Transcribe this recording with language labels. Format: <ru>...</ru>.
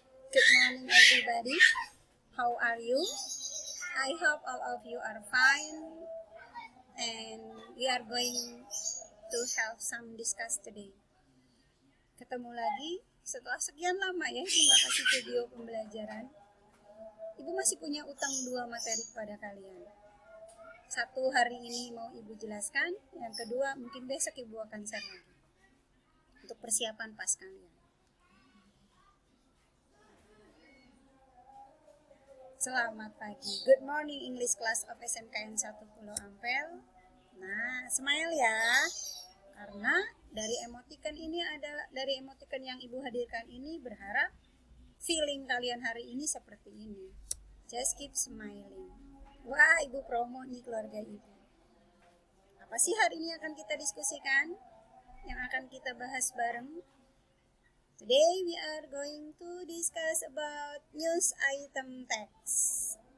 <en>Good morning everybody. How are you? I hope all of you are fine and we are going to have some discuss today.</en> <id>Ketemu lagi setelah sekian lama ya Ibu nggak kasih video pembelajaran. Ibu masih punya utang 2 materi kepada kalian. Satu hari ini mau Ibu jelaskan, yang kedua mungkin besok Ibu akan share lagi untuk persiapan pas kalian. Selamat pagi,</id> <en>good morning English class of SMKN 1 Pulau Ampel.</en> <id>Nah, smile ya, karena dari emoticon yang Ibu hadirkan ini berharap feeling kalian hari ini seperti ini.</id> <en>Just keep smiling.</en> <id>Wah, Ibu promo nih keluarga Ibu. Apa sih hari ini akan kita diskusikan? Yang akan kita bahas bareng?</id> <en>Today we are going to discuss about news item text.</en>